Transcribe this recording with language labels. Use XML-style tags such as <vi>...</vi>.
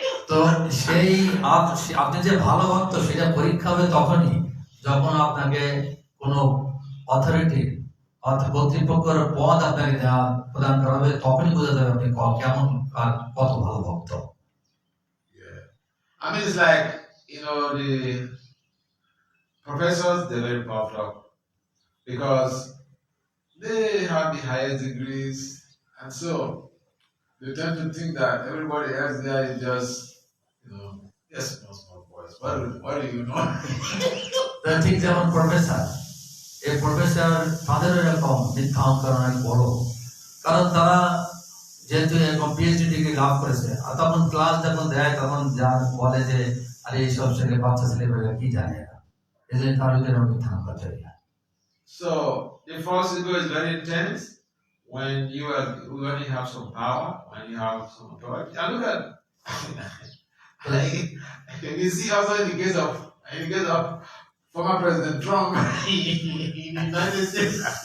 <bn>তো সেই আপনি যে ভালো ভক্ত সেটা পরীক্ষা হবে তখনই যখন আপনাকে কোনো অথরিটি অর্থাৎ কর্তৃপক্ষের পদ আপনাকে প্রদান করা হবে, তখনই বোঝা যাবে আপনি কেমন আর কত ভালো ভক্ত।</bn> <en>Yeah. I mean, it's like, the professors, they're very puffed up because they have the highest degrees, and so they tend to think that everybody else there is just, just small boys. What do you know?</en> <bn>ঠিক যেমন professor, এই professor তাদের এরকম মিথ্যা অহংকার অনেক বড়, কারণ তারা যেহেতু এরকম পিএইচডি ডিগ্রি লাভ করেছে, আর তখন ক্লাস যখন দেয় তখন যার বলে যে আরে এইসব ছেলে বাচ্চা ছেলেমেয়েরা কি জানে না, এই জন্য তার ভিতরে মিথ্যা অহংকার তৈরি হয়।</bn> <en>So the false ego is very intense when you only have some power, when you have some authority. And look at like you see also in the case of former President Trump in the United States.</en>